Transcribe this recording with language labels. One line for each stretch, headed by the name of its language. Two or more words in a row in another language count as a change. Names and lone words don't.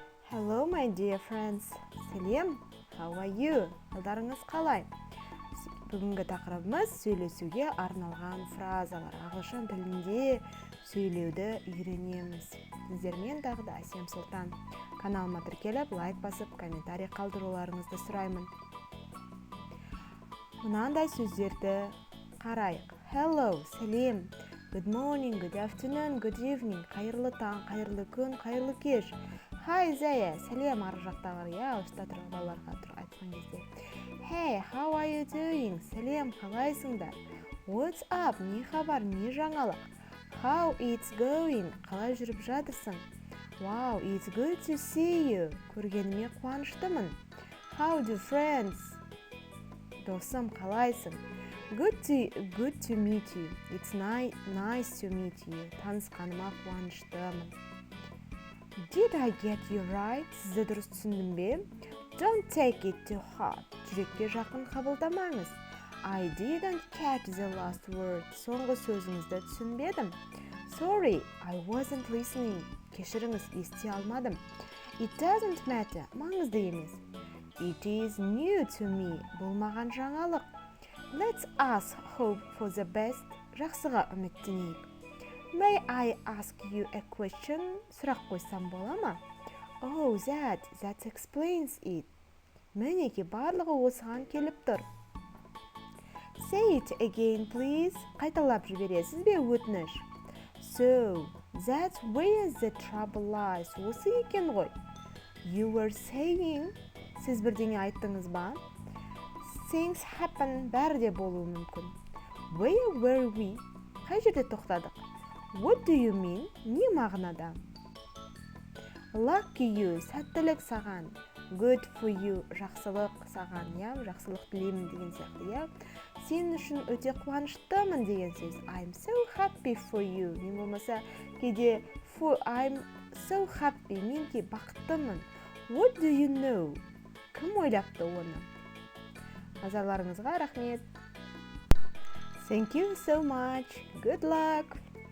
English: Hello, my dear friends. Сәлем, how are you?
Kazakh: Қалдарыңыз қалай? Бүгінгі тақырыбымыз сөйлесуге арналған фразалар. Ағылшын тілінде сөйлеуді үйренеміз. Сіздермен тағы да Әсем Сұлтан. Каналыма тіркеліп, лайк басып, комментарий қалдыруларыңызды сұраймын. Мынандай сөздерді қарайық.
English: Hello, сәлем. Good morning, good afternoon, good evening.
Kazakh: Қайырлы таң, қайырлы күн, қайырлы кеш. Hi, Зая, сәлем арғы жақтағылар, ұста тұрғы балаларға айтқан кезде.
English: Hey, how are you doing?
Kazakh: Сәлем, қалайсыңдар?
English: What's up?
Kazakh: Не хабар, не жаңалық?
English: How it's going?
Kazakh: Қалай жүріп жатырсың?
English: Wow, it's good to see you.
Kazakh: Көргеніме қуаныштымын.
English: How do friends?
Kazakh: Досым, қалайсың?
English: Good to meet you. It's nice to meet you.
Kazakh: Танысқаныма қуаныштымын.
English: Did I get you right?
Kazakh: Сізді дұрыс түсіндім бе?
English: Don't take it too hard.
Kazakh: Жүрекке жақын қабылдамаңыз.
English: I didn't catch the last word.
Kazakh: Соңғы сөзіңізді түсінбедім.
English: Sorry, I wasn't listening.
Kazakh: Кешіріңіз, ести алмадым.
English: It doesn't matter.
Kazakh: Маңызды емес.
English: It is new to me.
Kazakh: Бұл маған жаңалық.
English: Let's hope for the best.
Kazakh: Жақсыға үміттенейік.
English: May I ask you a question?
Kazakh: Сұрақ қойсам бола ма?
English: Oh, that explains it.
Kazakh: Мінеке барлығы осыған келіп тұр.
English: Say it again, please.
Kazakh: Қайталап жібересіз бе өтініш?
English: So, that's where the trouble lies.
Kazakh: Осы екен ғой.
English: You were saying,
Kazakh: сіз бірдеңе айттыңыз ба?
English: Things happen,
Kazakh: бәрі де болуы мүмкін.
English: Where were we?
Kazakh: Қай жерде тоқтадық?
English: What do you mean?
Kazakh: Не мағынада?
English: Lucky you,
Kazakh: сәттілік саған.
English: Good for you,
Kazakh: жақсылық саған, жақсылық тілеймін деген сияқты, Сен үшін өте қуаныштымын деген сөз.
English: I'm so happy for you.
Kazakh: Не болмаса, кейде
English: I'm so happy,
Kazakh: мен ке бақыттымын.
English: What do you know?
Kazakh: Кім ойлапты оны? Назарларыңызға рахмет.
English: Thank you so much. Good luck.